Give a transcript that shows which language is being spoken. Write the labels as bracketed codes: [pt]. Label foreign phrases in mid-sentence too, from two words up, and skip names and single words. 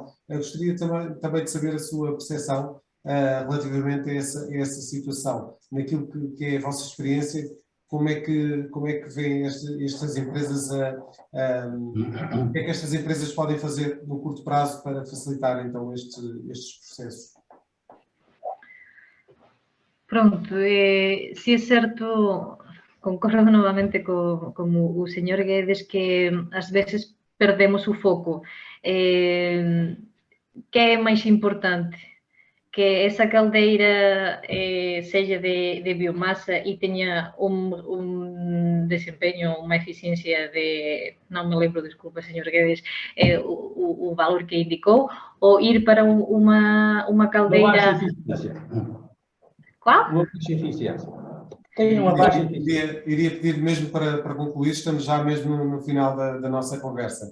[pt] Gostaria também de saber a sua percepção relativamente a essa situação, naquilo que é a vossa experiência. Como é que veem estas empresas, o que é que estas empresas podem fazer no curto prazo para facilitar então estes processos? Pronto, [gl] si é certo, concordo novamente con o señor Guedes que ás veces perdemos o foco. Que é máis importante? Que esa caldeira seja de biomasa e teña un desempeño, unha eficiencia de, non me lembro, desculpa, señor Guedes, o valor que indicou, ou ir para unha caldeira... [pt] Uma baixa eficiência. Qual? Uma baixa eficiencia. Tem uma baixa eficiência. Iria pedir mesmo para concluir, estamos já mesmo no final da nossa conversa.